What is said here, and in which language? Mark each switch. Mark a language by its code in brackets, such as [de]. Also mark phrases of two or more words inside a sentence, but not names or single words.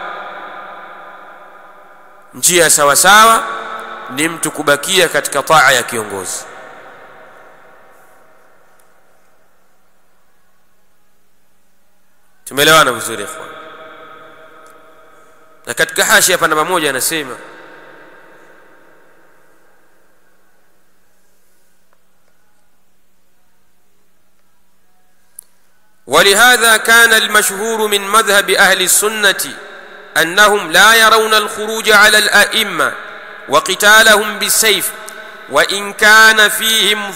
[sw] Njia ya sawa sawa ni mtu kubakia katika taa ya kiongozi. Tumeelewana vizuri ikhwan? Na katika hashi hapa namba 1 anasema [ar] ولهذا كان المشهور من مذهب أهل السنة أنهم لا يرون الخروج على الأئمة وقتالهم بالسيف وإن كان فيهم